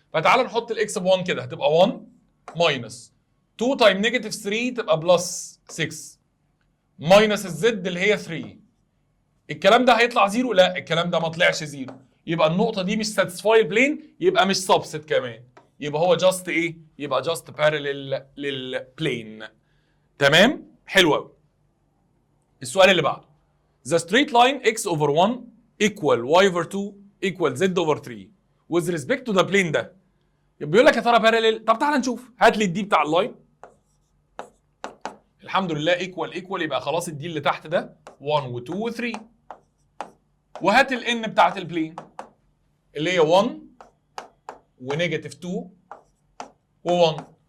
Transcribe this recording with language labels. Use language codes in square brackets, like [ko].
[ar] فتعالى نحط الاكس ب 1 كده هتبقى 1 ماينس 2 تايم نيجاتيف 3 تبقى بلس 6 ماينس الزد اللي هي 3 الكلام ده هيطلع زيرو؟ لا، الكلام ده ما طلعش زيرو. يبقى النقطه دي مش ساتسفاي البلين، يبقى مش سبست كمان، يبقى هو جاست ايه؟ يبقى جاست بارلل للبلين. تمام؟ حلو قوي. السؤال اللي بعده [en] the straight line x over 1 equal y over 2 equal z over 3 with respect to the plane ده. [ar] بيقول لك يا ترى بارلل. طب تعالى نشوف، هات لي الدي بتاع اللاين. الحمد لله ايكوال يبقى خلاص الدي اللي تحت ده 1 و2 و3. وهات الان بتاعت البلين اللي هي 1 ونيجاتيف 2 و1.